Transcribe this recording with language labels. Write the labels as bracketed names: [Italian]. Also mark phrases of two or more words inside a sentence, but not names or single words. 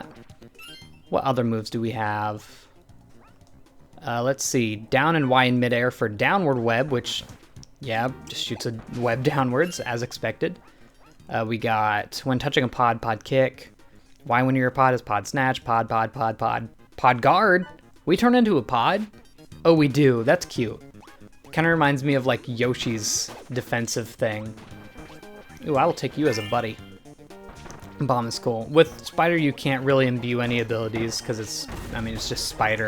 [English] What other moves do we have? Let's see, down and Y in midair for downward web, which, yeah, just shoots a web downwards, as expected. We got, when touching a pod, pod kick. Y when you're a pod is pod snatch, pod, pod, pod, pod. Pod guard? We turn into a pod? Oh, we do. That's cute. Kind of reminds me of, like, Yoshi's defensive thing. Ooh, I will take you as a buddy. Bomb is cool. With Spider, you can't really imbue any abilities, because it's just Spider.